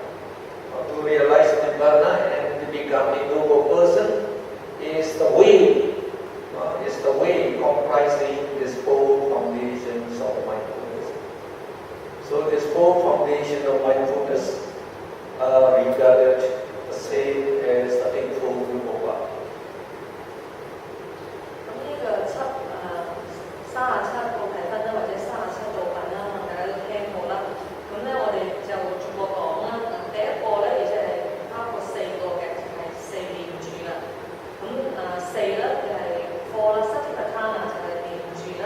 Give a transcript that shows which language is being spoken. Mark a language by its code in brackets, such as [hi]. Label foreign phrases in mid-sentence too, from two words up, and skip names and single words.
[en] and to become a noble person is the way comprising these 4 foundations of mindfulness. So these 4 foundations of mindfulness are regarded the same as the Eightfold Noble Path. [yue] 呢個37個題分啦，或者37道品啦，大家都聽過啦。咁咧，我哋就逐個講啦。第一個咧，亦即係包括4個嘅，就係4念住啦。咁4咧就係 4啦，Satipatthana 就係念住啦。